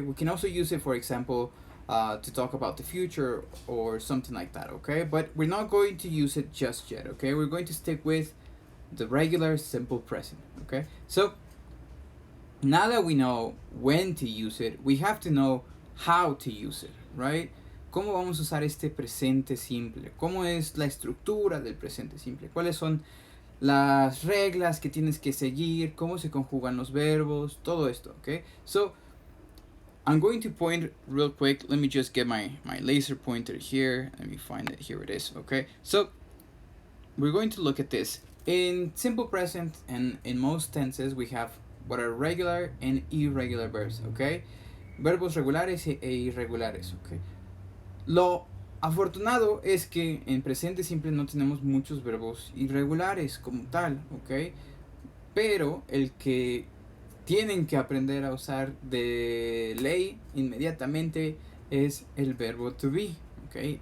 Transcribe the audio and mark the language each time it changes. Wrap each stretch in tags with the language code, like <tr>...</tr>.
<en>We can also use it, for example, to talk about the future or something like that, okay? But we're not going to use it just yet, okay? We're going to stick with the regular simple present, okay? So now that we know when to use it, we have to know how to use it, right?</en> <es>¿Cómo vamos a usar este presente simple? ¿Cómo es la estructura del presente simple? ¿Cuáles son las reglas que tienes que seguir? ¿Cómo se conjugan los verbos? Todo esto, okay?</es> <en>So, I'm going to point real quick. Let me just get my laser pointer here. Let me find it. Here it is, okay? So, we're going to look at this. In simple present and in most tenses, we have what are regular and irregular verbs, okay?</en> <es>Verbos regulares e irregulares, okay? Lo afortunado es que en presente simple no tenemos muchos verbos irregulares como tal, ok. Pero el que tienen que aprender a usar de ley inmediatamente es el verbo to be, ok.</es>